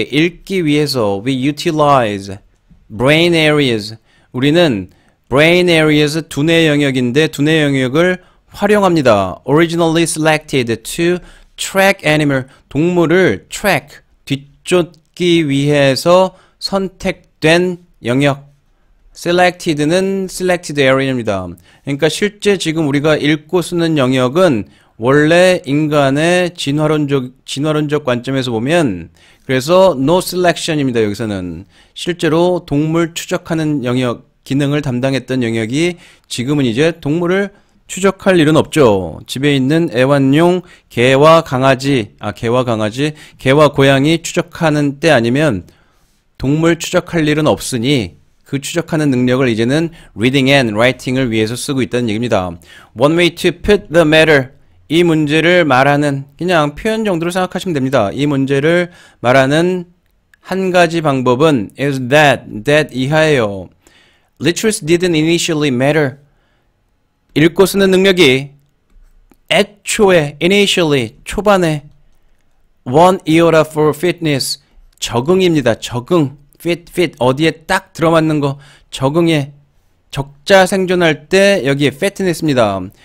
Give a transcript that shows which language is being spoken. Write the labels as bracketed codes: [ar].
[ko] 읽기 위해서 [en] we utilize brain areas. [ko] 우리는 brain areas 두뇌 영역인데 두뇌 영역을 활용합니다. [en] Originally selected to track animal. [ko] 동물을 track, 뒤쫓기 위해서 선택된 영역. selected는 selected area입니다. 그러니까 실제 지금 우리가 읽고 쓰는 영역은 원래 인간의 진화론적 관점에서 보면 그래서 no selection입니다. 여기서는 실제로 동물 추적하는 영역, 기능을 담당했던 영역이 지금은 이제 동물을 추적할 일은 없죠. 집에 있는 애완용 개와 강아지, 개와 고양이 추적하는 때 아니면 동물 추적할 일은 없으니 그 추적하는 능력을 이제는 [en] reading and writing [ko] 을 위해서 쓰고 있다는 얘기입니다. [en] One way to put the matter. [ko] 이 문제를 말하는 그냥 표현 정도로 생각하시면 됩니다. 이 문제를 말하는 한 가지 방법은 [en] is that [ko] 이하예요. [en] Literacy didn't initially matter. [ko] 읽고 쓰는 능력이 애초에 initially 초반에 [en] one iota for fitness [ko] 적응입니다. 적응 fit 어디에 딱 들어맞는 거 적응에 적자 생존할 때 여기에 fitness입니다.